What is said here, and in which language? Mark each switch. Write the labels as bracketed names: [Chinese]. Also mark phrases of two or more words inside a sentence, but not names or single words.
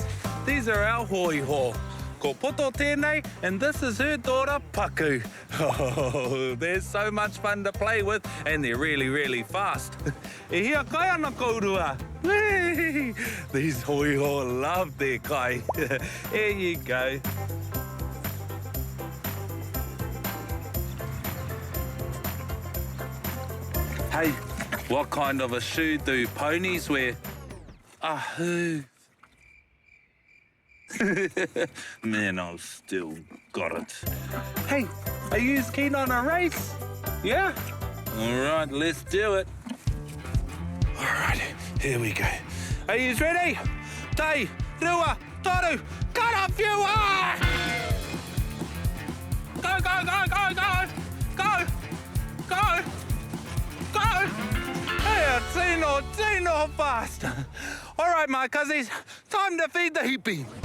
[English] These are our hoi-ho. [Māori] Ko Poto tēnei, [English] and this is her daughter, Paku. Oh, they're so much fun to play with, and they're really, really fast. [Māori] E hia kai ana kourua. [English] These hoi-ho love their kai. Here you go. Hey, what kind of a shoe do ponies wear? A hoof. Man, I've still got it. Hey, are you keen on a race? Yeah? All right, let's do it. All right, here we go. Are you ready? [Māori] Te, rua, toru, [English] cut off you are! Go, go, go, go, go! Go! Go! Go! Hey, tino fast. All right, my cousins, time to feed the hippie.